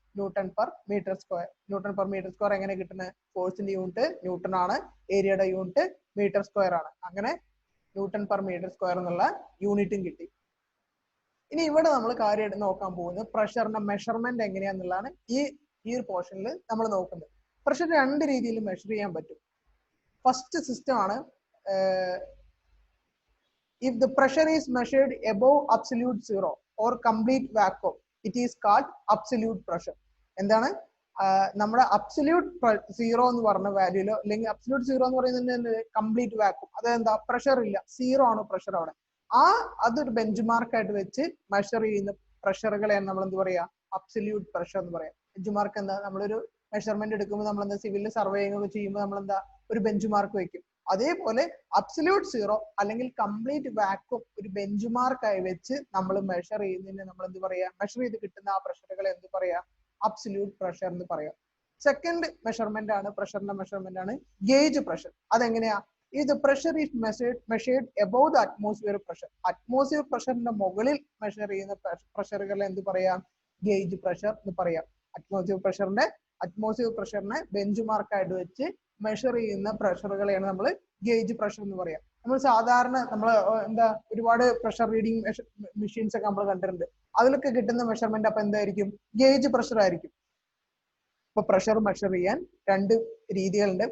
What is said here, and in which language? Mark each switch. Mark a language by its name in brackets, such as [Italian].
[Malayalam] Newton per metre square. Newton per metre square എങ്ങനെ കിട്ടുന്നത്? ഫോഴ്സിന്റെ യൂണിറ്റ് ന്യൂട്ടൺ ആണ്, ഏരിയയുടെ യൂണിറ്റ് മീറ്റർ സ്ക്വയർ ആണ്. അങ്ങനെ ന്യൂട്ടൺ പെർ മീറ്റർ സ്ക്വയർ എന്നുള്ള യൂണിറ്റും കിട്ടി. ഇനി ഇവിടെ നമ്മൾ കാര്യമായിട്ട് നോക്കാൻ പോകുന്നത് പ്രഷറിന്റെ മെഷർമെന്റ് എങ്ങനെയാന്നുള്ളതാണ്. ഈ ഒരു പോർഷനിൽ നമ്മൾ നോക്കുന്നത്. പ്രഷർ 2 രീതിയിൽ മെഷർ ചെയ്യാൻ പറ്റും. [English] First system ആണ്, if the pressure is measured above absolute zero or complete vacuum, it is called absolute pressure. [Malayalam] എന്താണ്? നമ്മുടെ അബ്സല്യൂട്ട് സീറോ എന്ന് പറഞ്ഞ വാല്യൂലോ, അല്ലെങ്കിൽ അബ്സല്യൂട്ട് സീറോ എന്ന് പറയുന്നത് കംപ്ലീറ്റ് വാക്യൂം, അതെന്താ? പ്രഷർ ഇല്ല, സീറോ ആണ് പ്രഷർ അവിടെ. അതൊരു ബെഞ്ച് മാർക്ക് ആയിട്ട് വെച്ച് മെഷർ ചെയ്യുന്ന പ്രഷറുകളെയാണ് നമ്മൾ എന്ത് പറയാ? അബ്സല്യൂട്ട് പ്രഷർ എന്ന് പറയാം. ബെഞ്ച് മാർക്ക് എന്താ? നമ്മളൊരു മെഷർമെന്റ് എടുക്കുമ്പോൾ നമ്മൾ എന്താ, സിവിലിൽ സർവേയിങ് ഒക്കെ ചെയ്യുമ്പോൾ നമ്മൾ എന്താ, ഒരു ബെഞ്ച് മാർക്ക് വെക്കും. അതേപോലെ അബ്സല്യൂട്ട് സീറോ അല്ലെങ്കിൽ കംപ്ലീറ്റ് വാക്യൂം ഒരു ബെഞ്ച് മാർക്കായി വെച്ച് നമ്മൾ മെഷർ ചെയ്യുന്നതിന് നമ്മൾ എന്ത് പറയാ? മെഷർ ചെയ്ത് കിട്ടുന്ന ആ പ്രഷറുകളെ എന്ത് പറയാ? അബ്സല്യൂട്ട് പ്രഷർ എന്ന് പറയാം. സെക്കൻഡ് മെഷർമെന്റ് ആണ്, പ്രഷറിന്റെ മെഷർമെന്റ് ആണ് ഗേജ് പ്രഷർ. അതെങ്ങനെയാ? [English] If the pressure is measured above the atmosphere pressure, [Malayalam] atmosphere പ്രഷറിന്റെ മുകളിൽ മെഷർ ചെയ്യുന്ന പ്രഷറുകളെ എന്ത് പറയാം? ഗേജ് പ്രഷർ എന്ന് പറയാം. അറ്റ്മോസ്ഫിയർ പ്രഷറിനെ ബെഞ്ച് മാർക്കായിട്ട് വെച്ച് മെഷർ ചെയ്യുന്ന പ്രഷറുകളെയാണ് നമ്മൾ ഗേജ് പ്രഷർ എന്ന് പറയാം. നമ്മൾ സാധാരണ ഒരുപാട് പ്രഷർ റീഡിങ് മെഷീൻസ് ഒക്കെ നമ്മൾ കണ്ടിട്ടുണ്ട്. അതിലൊക്കെ കിട്ടുന്ന മെഷർമെന്റ് അപ്പൊ എന്തായിരിക്കും? ഗേജ് പ്രഷർ ആയിരിക്കും. ഇപ്പൊ പ്രഷർ മെഷർ ചെയ്യാൻ 2 രീതികളുണ്ട്.